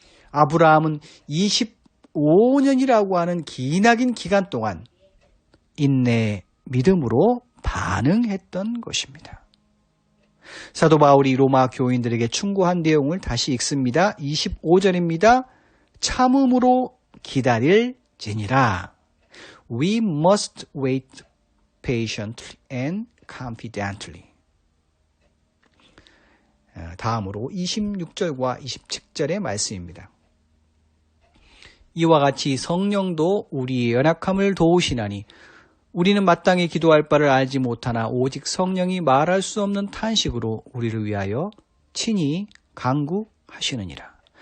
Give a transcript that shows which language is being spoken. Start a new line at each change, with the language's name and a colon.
Korean: 아브라함은 25년이라고 하는 기나긴 기간 동안 인내, 믿음으로 반응했던 것입니다. 사도 바울이 로마 교인들에게 충고한 내용을 다시 읽습니다. 25절입니다. 참음으로 기다릴지니라.
English: We must wait patiently and confidently.
Korean: 다음으로 26절과 27절의 말씀입니다. 이와 같이 성령도 우리의 연약함을 도우시나니 우리는 마땅히 기도할 바를 알지 못하나 오직 성령이 말할 수 없는 탄식으로 우리를 위하여 친히 간구하시느니라.